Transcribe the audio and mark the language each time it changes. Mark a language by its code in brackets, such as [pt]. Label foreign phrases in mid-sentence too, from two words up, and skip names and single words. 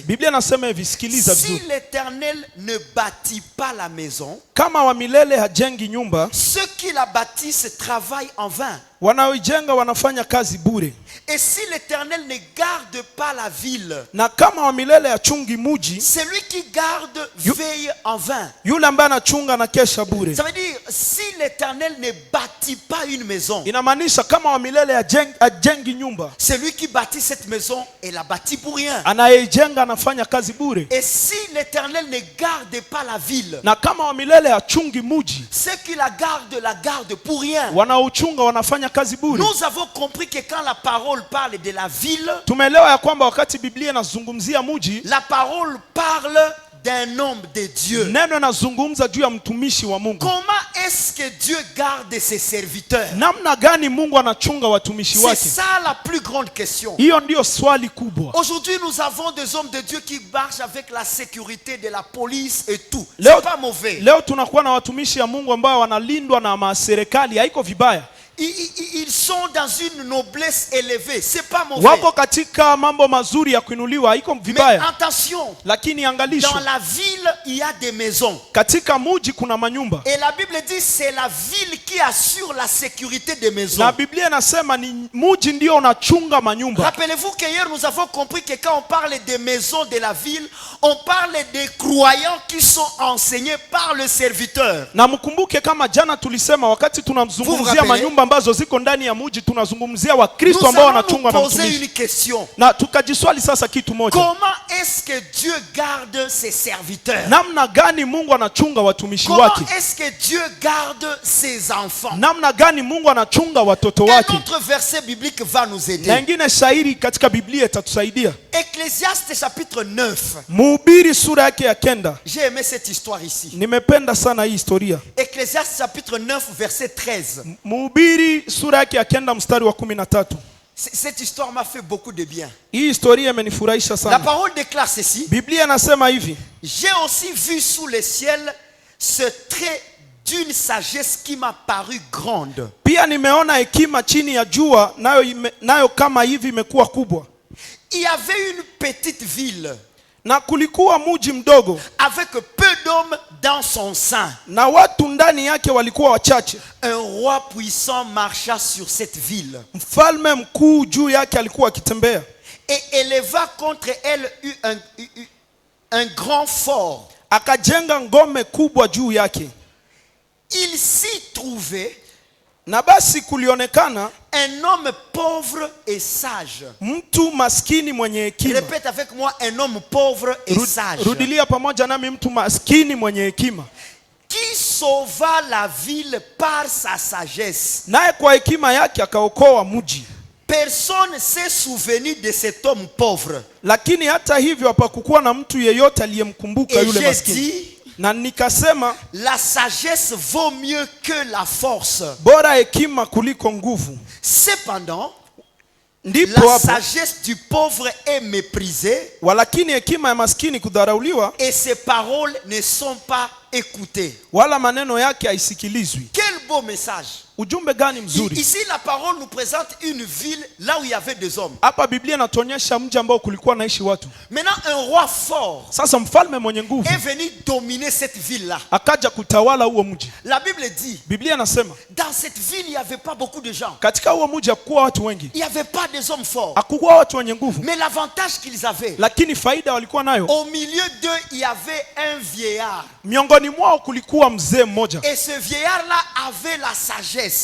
[fr] Si l'Éternel ne bâtit pas la maison, ceux qui la bâtissent travaillent en vain. Et si l'Éternel ne garde pas la ville, celui qui garde veille en vain. Ça veut dire, si l'Éternel ne bâtit pas une maison, [sw] inamaanisha kama wa milele ajengi nyumba, [fr] celui qui bâtit cette maison, il la bâtit pour rien. [sw] Anayejenga anafanya kazi bure. [fr] Et si l'Éternel ne garde pas la ville, [sw] na kama wa milele achungi muji, [fr] ceux qui la gardent pour rien. [sw] Wanauchunga wanafanya kazi bure. [fr] Nous avons compris que quand la parole parle de la ville, [sw] tumeelewa ya kwamba wakati Biblia inazungumzia muji, [fr] la parole parle d'un homme de Dieu. [sw] Neno inazungumza juu ya mtumishi wa Mungu. [fr] Comment est-ce que Dieu garde ses serviteurs? [sw] Namna gani Mungu anachunga watumishi wake? [fr] C'est ça la plus grande question. [sw] Hiyo ndio swali kubwa. [fr] Aujourd'hui nous avons des hommes de Dieu qui marchent avec la sécurité de la police et tout. C'est pas mauvais. [sw] Leo tunakuwa na watumishi ya Mungu ambao wanalindwa na serikali, haiko vibaya. [fr] Ils sont dans une noblesse élevée, c'est pas mauvais. [sw] Wako katika mambo mazuri ya kuinuliwa, haiko vibaya. [fr] Mais attention, [sw] lakini angalisho, [fr] dans la ville il y a des maisons. [sw] Katika muji kuna manyumba. [fr] Et la Bible dit c'est la ville qui assure la sécurité des maisons. [sw] Na Biblia inasema ni muji ndio unachunga manyumba. [fr] Rappelez-vous qu'hier nous avons compris que quand on parle des maisons de la ville, on parle des croyants qui sont enseignés par le serviteur. [sw] Na mkumbuke kama jana tulisema wakati tunamzungumzia manyumba ambazo ziko ndani ya muji, tunazungumzia Wakristo ambao wanachungwa na mtumishi. Na tukajiswali sasa kitu moja. [fr] Comment est-ce que Dieu garde ses serviteurs? [sw] Namna gani Mungu anachunga watumishi wake? [fr] Comment est-ce que Dieu garde ses enfants? [sw] Namna gani Mungu anachunga watoto wake? [fr] Un autre verset biblique va nous aider. [sw] Na ingine shairi katika Biblia itatusaidia. [fr] Ecclésiaste chapitre 9. [sw] Mhubiri sura yake ya 9. [fr] J'ai aimé cette histoire ici. [sw] Nimependa sana hii historia. [fr] Ecclésiaste chapitre 9 verset 13. [sw] Mhubiri sura yake ya 9 mstari wa 13. [fr] Cette histoire m'a fait beaucoup de bien. [sw] Hii historia imenifurahisha sana. [fr] La parole déclare ceci. [sw] Biblia inasema hivi. [fr] J'ai aussi vu sous le ciel ce trait d'une sagesse qui m'a paru grande. [sw] Pia nimeona hekima chini ya jua, nayo kama hivi imekuwa kubwa. [fr] Il y avait une petite ville. [sw] Na kulikuwa muji mdogo, [fr] avec peu d'hommes dans son sein. [sw] Na watu ndani yake walikuwa wachache. [fr] Un roi puissant marcha sur cette ville. [sw] Mfalme mkuu juu yake alikuwa akitembea. [fr] Et éleva contre elle un grand fort. [sw] Akajenga ngome kubwa juu yake. [fr] Il s'y trouvait [sw] na basi kulionekana [fr] un homme pauvre et sage. [sw] Mtu maskini mwenye hekima. [fr] Répète avec moi, un homme pauvre et sage. [sw] Rudilia pamoja nami, mtu maskini mwenye hekima. [fr] Qui sauva la ville par sa sagesse. [sw] Naye kwa hekima yake akaokoa mji. [fr] Personne s'est souvenu de cet homme pauvre. [sw] Lakini hata hivyo hapakukuwa na mtu yeyote aliyemkumbuka yule maskini. Na nikasema, [fr] la sagesse vaut mieux que la force. [sw] Bora hekima kuliko nguvu. [fr] Cependant, la sagesse du pauvre est méprisée. [sw] Walakini hekima ya maskini kudharauliwa. [fr] Et ses paroles ne sont pas écoutées. [sw] Wala maneno yake haisikilizwi. [fr] Quel beau message. [sw] Ujumbe gani mzuri. [fr] Ici la parole nous présente une ville là où il y avait des hommes. [sw] Hapa Biblia inatuonyesha mji ambao kulikuwa naishi watu. [fr] Maintenant un roi fort. [sw] Sasa mfalme mwenye nguvu [fr] est venu dominer cette ville là. [sw] Akaja kutawala huo mji. [fr] La Bible dit. [sw] Biblia inasema, [fr] dans cette ville il y avait pas beaucoup de gens. [sw] Katika huo mji hakuwa watu wengi. [fr] Il y avait pas des hommes forts. [sw] Hakuwa watu wenye nguvu. [fr] Mais l'avantage qu'ils avaient. [sw] Lakini faida walikuwa nayo. [fr] Au milieu d'eux il y avait un vieillard. [sw] Miongoni mwao kulikuwa mzee mmoja. [fr] Et ce vieillard là avait la sagesse.